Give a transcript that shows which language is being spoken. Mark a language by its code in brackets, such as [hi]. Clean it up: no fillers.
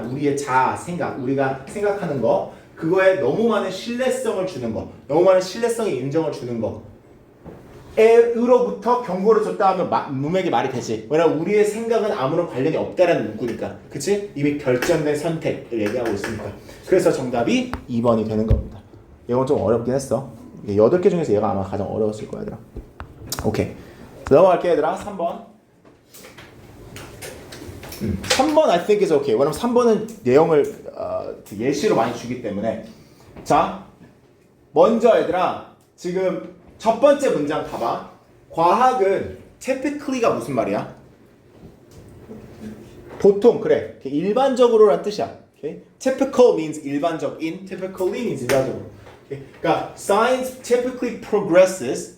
[ko] 우리의 자아 생각 우리가 생각하는 거 그거에 너무 많은 신뢰성을 주는 거 너무 많은 신뢰성에 인정을 주는 거 에로부터 경고를 줬다 하면 문맥이 말이 되지. 왜냐면 우리의 생각은 아무런 관련이 없다라는 문구니까. 그치? 이미 결정된 선택을 얘기하고 있으니까. 그래서 정답이 2번이 되는 겁니다. 이건 좀 어렵긴 했어. 8개 중에서 얘가 아마 가장 어려웠을 거야 얘들아. 오케이. 넘어갈게 얘들아. [en] 3번 3번 I think is okay. [ko] 왜냐면 3번은 내용을 예시로 많이 주기 때문에. 자 먼저 얘들아 지금 첫 번째 문장 봐봐. 과학은 typically가 무슨 말이야? 보통 그래. 일반적으로란 뜻이야. Okay? [en] Typical means [ko] 일반적인, [en] typically means [ko] 일반적으로. [en] Okay? 그러니까 science typically progresses.